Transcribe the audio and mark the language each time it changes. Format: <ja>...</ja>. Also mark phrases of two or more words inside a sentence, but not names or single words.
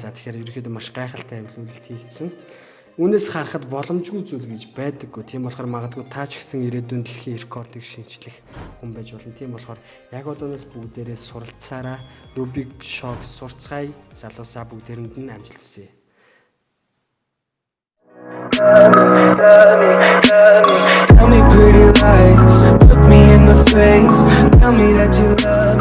<mn>За тэгэхээр ерөнхийдөө маш гайхалтай эвлүүлэлт хийгдсэн. Үүнээс харахад боломжгүй зүйл гэж байдаггүй. Тийм болохоор магадгүй та ч гэсэн ирээдүйн дэлхийн рекордыг шинжлэх хүн байж болно. Тийм болохоор яг одооноос бүгдээрээ суралцаараа Rubik Shog сурцгаая. Залуусаа бүгдээрэнд нь амжилт хүсье.</mn> <en>Tell me pretty lies, look me in the face, tell me that you love</en>